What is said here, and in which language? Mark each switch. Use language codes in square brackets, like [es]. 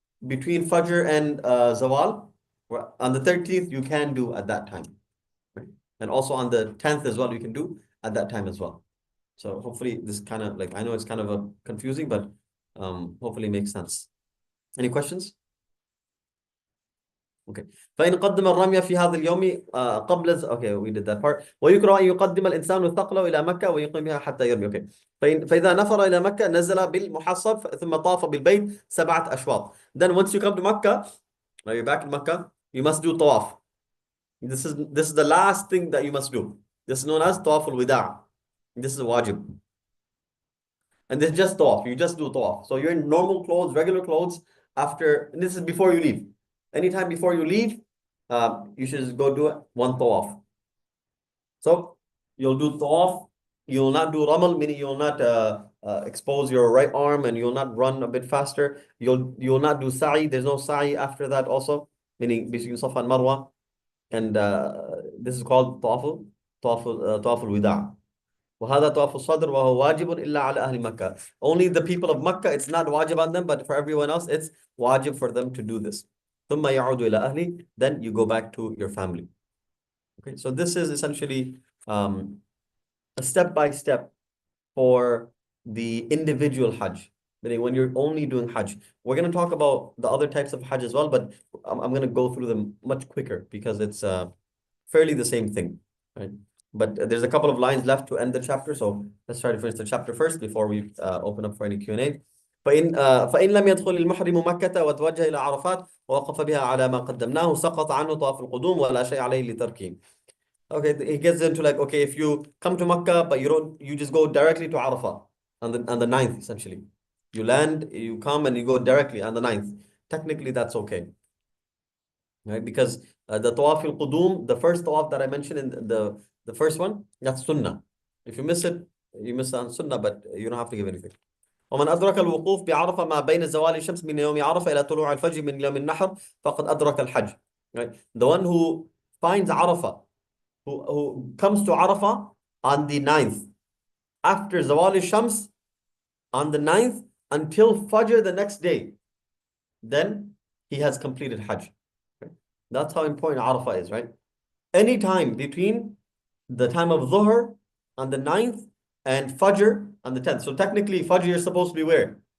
[en] between Fajr and Zawal. On the 13th, you can do at that time. Right? And also on the 10th as well, you can do at that time as well. So hopefully this kind of like, I know it's kind of a confusing, but hopefully it makes sense. Any questions? Okay. [ar] فإن قدم الرمي في هذا اليوم قبل [en] okay, we did that part. [ar] ويكره أن يقدم الإنسان ثقله إلى مكة ويقيم بها حتى يرمي. [en] Okay. [ar] فإذا نفر إلى مكة نزل بالمحصب ثم طاف بالبيت 7 أشواط. [en] Then once you come to Makkah, now you're back in Makkah, you must do tawaf. This is the last thing that you must do. This is known as tawaf al-wida'. This is wajib. And this is just tawaf. You just do tawaf. So you're in normal clothes, regular clothes after, and this is before you leave. Anytime before you leave, you should just go do one tawaf. So you'll do tawaf. You will not do ramal, meaning you will not expose your right arm and you will not run a bit faster. You will not do sa'i. There's no sa'i after that also, meaning between Safa and Marwa. And this is called طواف الوداع. [ar] وهذا طواف الصدر وهو واجب إلا على أهل مكة. [en] Only the people of Makkah, it's not wajib on them, but for everyone else, it's wajib for them to do this. [ar] ثم يعود إلى أهلي, [en] then you go back to your family. Okay, so this is essentially a step-by-step for the individual Hajj. Meaning when you're only doing Hajj. We're going to talk about the other types of Hajj as well, but I'm going to go through them much quicker because it's fairly the same thing, right? But there's a couple of lines left to end the chapter, so let's try to finish the chapter first before we open up for any Q&A. [ar] فإن لم يدخل المحرم مكة وتوجه إلى عرفات ووقف بها على ما قدمناه سقط عنه طواف القدوم ولا شيء عليه لتركه. [en] Okay, he gets into like, okay, if you come to Makkah, but you just go directly to Arafah on the 9th, essentially. You land, you come, and you go directly on the 9th. Technically, that's okay. Right? Because the Tawaf al-Qudum, the first Tawaf that I mentioned in the first one, that's Sunnah. If you miss it, you miss on Sunnah, but you don't have to give anything. [ar] ومن أدرك الوقوف بعرفة ما بين زوال الشمس من يوم عرفة إلى طلوع الفجر من يوم النحر فقد أدرك الحج. [en] Right? The one who finds Arafah, who comes to Arafah on the 9th, after Zawal al-Shams on the 9th until Fajr the next day, then he has completed Hajj. Okay? That's how important Arafah is, right? Any time between the time of Dhuhr on the 9th and Fajr on the 10th. So technically, Fajr you're supposed to be where?